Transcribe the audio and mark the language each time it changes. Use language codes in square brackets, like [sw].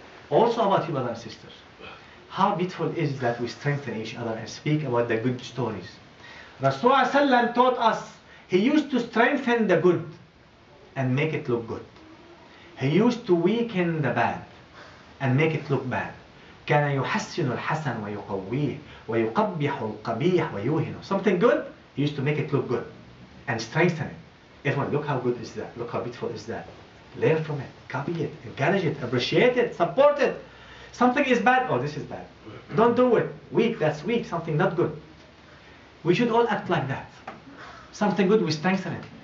[en] Also about your brothers and sisters. How beautiful is that we strengthen each other and speak about the good stories. Rasulullah taught us, he used to strengthen the good and make it look good. He used to weaken the bad and make it look bad. [ar] كان يحسن الحسن ويقويه ويقبح القبيح ويوهنه. [en] Something good, he used to make it look good and strengthen it. Everyone, look how good is that, look how beautiful is that. Learn from it, copy it, encourage it, appreciate it, support it. Something is bad, oh this is bad. Don't do it, weak, that's weak, something not good. We should all act like that. Something good, we strengthen it.